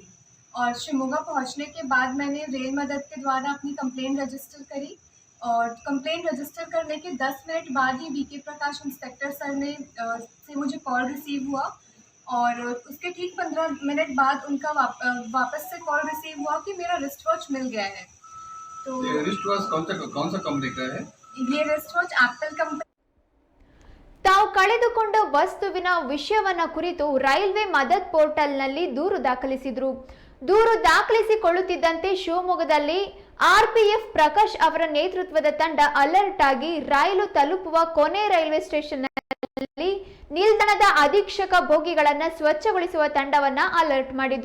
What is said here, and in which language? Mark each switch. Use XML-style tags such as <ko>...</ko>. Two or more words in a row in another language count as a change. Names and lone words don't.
<hi>और शिमोगा पहुँचने के बाद मैंने रेल मदद के द्वारा अपनी कंप्लेन रजिस्टर करी और कंप्लेन रजिस्टर करने के 10 मिनट बाद ही VK प्रकाश इंस्पेक्टर सर से मुझे कॉल रिसीव हुआ और उसके ठीक 15 मिनट बाद उनका वापस से कॉल रिसीव हुआ कि मेरा रिस्ट वॉच मिल गया है। तो ये रिस्ट वॉच कौन सा कंपनी का है? ये रिस्ट वॉच एप्पल कंपनी।</hi> <kn>ತಾವು ಕಳೆದುಕೊಂಡ ವಸ್ತುವಿನ ವಿಷಯವನ್ನ ಕುರಿತು ರೈಲ್ವೆ ಮದದ್ ಪೋರ್ಟಲ್ನಲ್ಲಿ ದೂರು ದಾಖಲಿಸಿದ್ರು. ದೂರು ದಾಖಲಿಸಿಕೊಳ್ಳುತ್ತಿದ್ದಂತೆ ಶಿವಮೊಗ್ಗದಲ್ಲಿ RPF ಪ್ರಕಾಶ್ ಅವರ ನೇತೃತ್ವದ ತಂಡ ಅಲರ್ಟ್ ಆಗಿ ರೈಲು ತಲುಪುವ ಕೊನೆ ರೈಲ್ವೆ ಸ್ಟೇಷನ್ ನಿಲ್ದಾಣದ ಅಧೀಕ್ಷಕ ಬೋಗಿಗಳನ್ನ ಸ್ವಚ್ಛಗೊಳಿಸುವ ತಂಡವನ್ನ ಅಲರ್ಟ್ ಮಾಡಿದ್ರು.</kn>